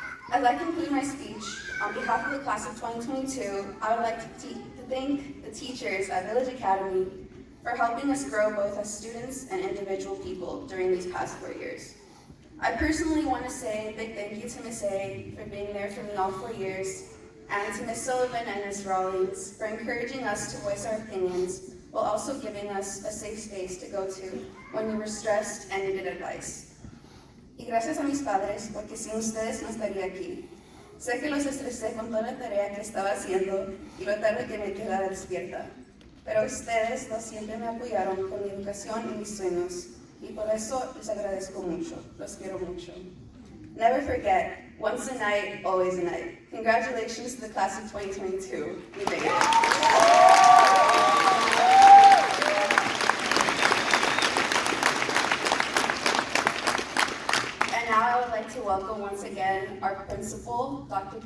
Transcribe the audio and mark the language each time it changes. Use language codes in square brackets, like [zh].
[en] As I conclude my speech, on behalf of the class of 2022, I would like to thank the teachers at Village Academy for helping us grow both as students and individual people during these past 4 years. I personally want to say a big thank you to Ms. A for being there for me all 4 years, and to Ms. Sullivan and Ms. Rawlings for encouraging us to voice our opinions while also giving us a safe space to go to when we were stressed and needed advice. [es] Y gracias a mis padres, porque sin ustedes no estaría aquí. Sé que los estresé con toda la tarea que estaba haciendo y lo tarde que me quedara despierta. Pero ustedes no siempre me apoyaron con mi educación y mis sueños, y por eso les agradezco mucho. Los quiero mucho. [en] Never forget, once a night, always a night. Congratulations to the class of 2022. We made it. And now I would like to welcome once again our principal, Dr.